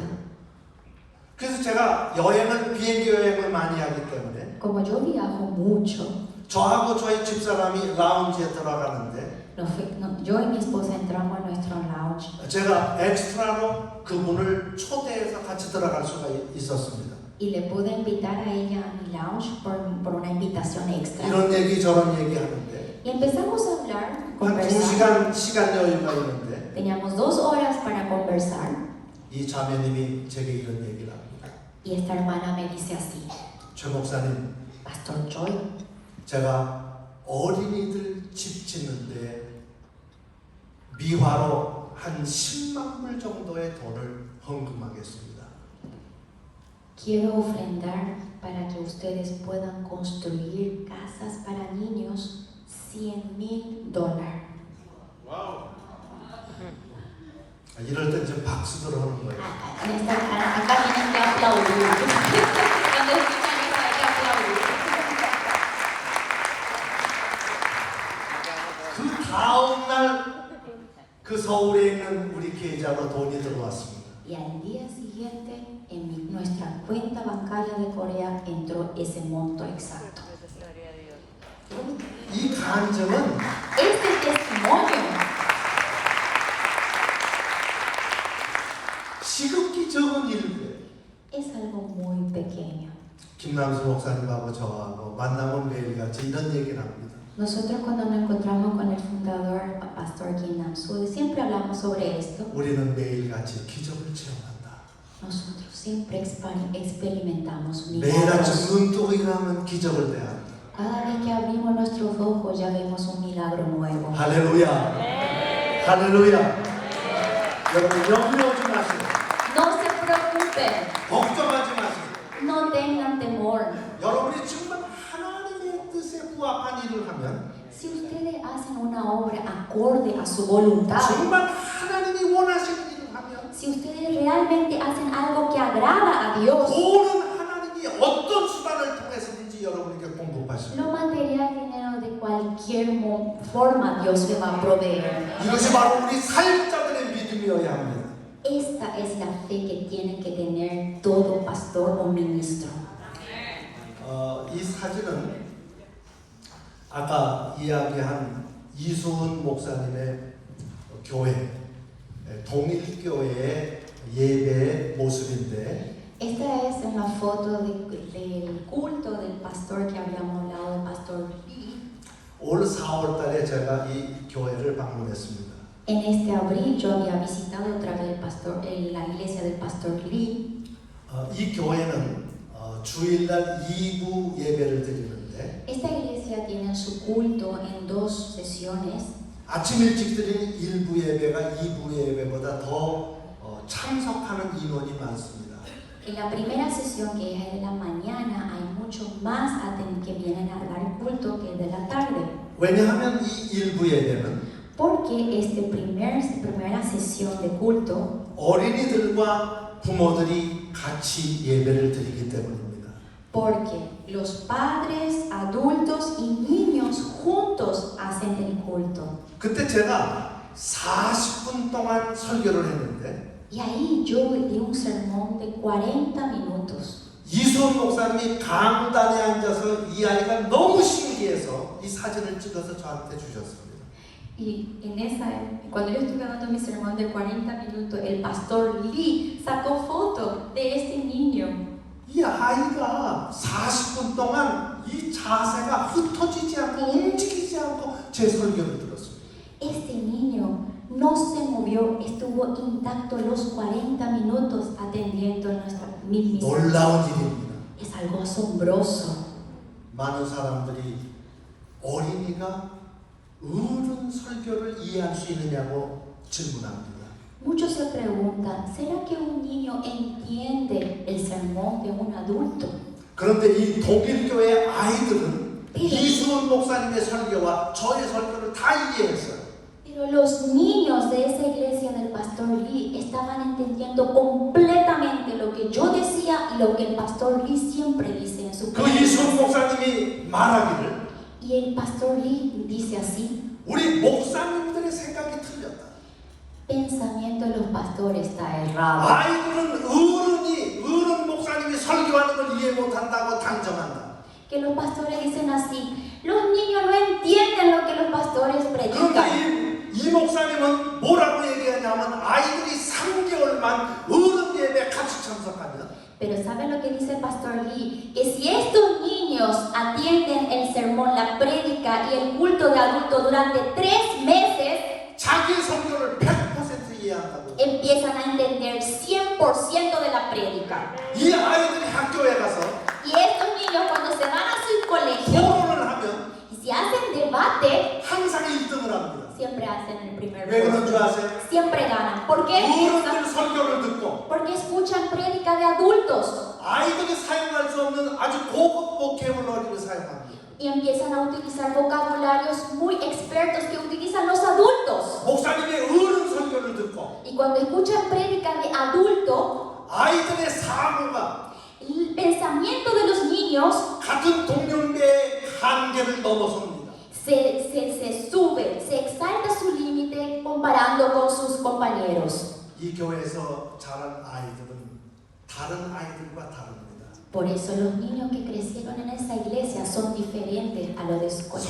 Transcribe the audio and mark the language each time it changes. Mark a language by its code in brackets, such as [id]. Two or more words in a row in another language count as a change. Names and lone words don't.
[ko] 그래서 제가 비행기 여행을 많이 하기 때문에 [es] Como yo viajo mucho, [ko] 저하고 저희 집사람이 라운지에 들어가는데 [es] yo y mi esposa entramos a nuestro lounge [ko] 제가 엑스트라로 그분을 초대해서 같이 들어갈 수가 있었습니다. [es] y le pude invitar a ella a mi lounge por una invitación extra. [ko] 이런 얘기 저런 얘기 하는데 [es] Y empezamos a hablar, [ko] 한 [es] conversar. [ko] 2시간 시간 여유가 있는데 [es] Teníamos 2 horas para conversar [ko] 이 자매님이 제게 이런 얘기를 합니다. [es] y esta hermana me dice así: [ko] 최 목사님, [es] Pastor Joy, [ko] 제가 어린이들 집 짓는데 미화로 한 10만 불 정도의 돈을 헌금하겠습니다. [es] quiero ofrendar para que ustedes puedan construir casas para niños $100,000. [ko] 이럴 때 이제 박수들 하는 거예요. [es] Acá tienen que aplaudir. Cuando escuchan eso hay que aplaudir. [ko] 그 다음 날 그 서울에 있는 우리 계좌로 돈이 들어왔습니다. [es] Y al día siguiente, en nuestra cuenta bancaria de Corea entró ese monto exacto. [ko] 이 간증은 [es] Este testimonio [ko] 시급기 적은 일이에요. [es] es algo muy pequeño. [ko] 김남수 목사님하고 저하고 만나면 매일같이 이런 얘기를 합니다. [es] Nosotros cuando nos encontramos con el fundador, Pastor Kim Nam-soo, siempre hablamos sobre esto. [ko] 우리는 매일같이 기적을 체험한다. [es] Nosotros siempre experimentamos [ko] 매일 [es] milagros. [ko] 아침 눈 뜨고 일어나면 기적을 대한다. [es] Cada vez que abrimos nuestros ojos ya vemos un milagro nuevo. [ko] 할렐루야. 할렐루야. 여러분 염려하지 마세요. [es] No se preocupen, [ko] 걱정하지 마세요. [es] no tengan temor. [ko] 여러분이 정말 하나님의 뜻에 부합한 일을 하면 [es] Si ustedes hacen una obra acorde a su voluntad, [ko] 정말 하나님이 원하시는 일을 하면 [es] si ustedes realmente hacen algo que agrada a Dios, [ko] 돈은 하나님이 어떤 수단을 통해서든지 여러분에게 공급하십니다. [es] lo material, dinero de cualquier forma Dios le va a proveer. [ko] 이것이 바로 우리 사역자들의 믿음이어야 합니다. [es] Esta es la fe que tiene que tener todo pastor o ministro. [ko] 이 사진은 아까 이야기한 이수훈 목사님의 교회, 동일교회의 예배의 모습인데 [es] Esta es una foto del culto del pastor que habíamos hablado, del pastor Lee. [ko] 올 4월 달에 제가 이 교회를 방문했습니다. [es] En este abril yo había visitado otra vez la iglesia del pastor Lee. [ko] 이 교회는 주일날 2부 예배를 드리는데 [es] Esta iglesia tiene su culto en 2 sesiones. [ko] 아침 일찍 드리는 1부 예배가 2부 예배보다 더 참석하는 인원이 많습니다. [es] En la primera sesión, que es de la mañana, hay mucho más que vienen a dar culto que de la tarde. [ko] 왜냐하면 이 1부 예배는 [es] Porque primera sesión de culto [ko] 어린이들과 부모들이 같이 예배를 드리기 때문입니다. [es] Porque los padres, adultos y niños juntos hacen el culto. [ko] 그때 제가 40분 동안 설교를 했는데 [es] Y ahí yo di un sermón de 40 minutos. [ko] 이수원 목사님이 강단에 앉아서 이 아이가 너무 신기해서 이 사진을 찍어서 저한테 주셨습니다. [es] Y cuando yo estuve dando mi sermón de 40 minutos, el pastor Lee sacó foto de este niño. [ko] 이 아이가 40분 동안 이 자세가 흩어지지 않고 움직이지 않고 제 설교를 들었습니다. [es] Este niño no se movió, estuvo intacto los 40 minutos atendiendo mi misión. [ko] 놀라운 일입니다. [es] Es algo asombroso. [ko] 많은 사람들이 어린이가 어른 설교를 이해할 수 있느냐고 질문합니다. [es] Muchos se preguntan, ¿será que un niño entiende el sermón de un adulto? [ko] 그런데 이 독일 교회 아이들은 이수훈 목사님의 설교와 저의 설교를 다 이해했어요. [es] Pero los niños de esa iglesia del pastor Lee estaban entendiendo completamente lo que yo decía y lo que el pastor Lee siempre dice en su [ko] 그 이수훈 목사님이 말하기를 [es] Y el pastor Lee dice así: [ko] 우리 목사님들의 생각이 틀렸다. [es] pensamiento de los pastores está errado. [ko] 아이들은 어른 목사님이 설교하는 걸 이해 못한다고 단정한다. [es] Que los pastores dicen así: los niños no entienden lo que los pastores predican. [ko] 그런데 이 목사님은 뭐라고 얘기하냐면 아이들이 3개월만 어른 예배 같이 참석하면 [es] Pero ¿saben lo que dice el pastor Lee? Que si estos niños atienden el sermón, la prédica y el culto de adultos durante 3 meses, [ko] 자기 설교를 100% 이해한다고. [es] empiezan a entender 100% de la prédica. [ko] 이 아이들이 학교에 가서 [es] Y estos niños cuando se van a su colegio [ko] 토론을 하면 [es] y si hacen debate, [ko] 항상 1등을 합니다. [es] siempre hacen el primer [ko] 왜 그런 줄 [es] puesto. [ko] 아세요? [es] Siempre ganan. ¿Por qué? [ko] 어른들 설교를 듣고 [es] Porque escuchan prédica de adultos [ko] 아이들이 사용할 수 없는 아주 고급 보케블러리를 사용합니다. [es] y empiezan a utilizar vocabularios muy expertos que utilizan los adultos. [ko] 목사님의 어른 설교를 듣고 [es] Y cuando escuchan prédica de adulto, [ko] 아이들의 사고가 [es] el pensamiento de los niños [ko] 같은 동년배의 한계를 넘어섭니다. [es] se sube, se exalta su límite comparando con sus compañeros. [ko] 이 교회에서 자란 아이들은 다른 아이들과 다릅니다. [es] Por eso los niños que crecieron en esa iglesia son diferentes a los de su colegio.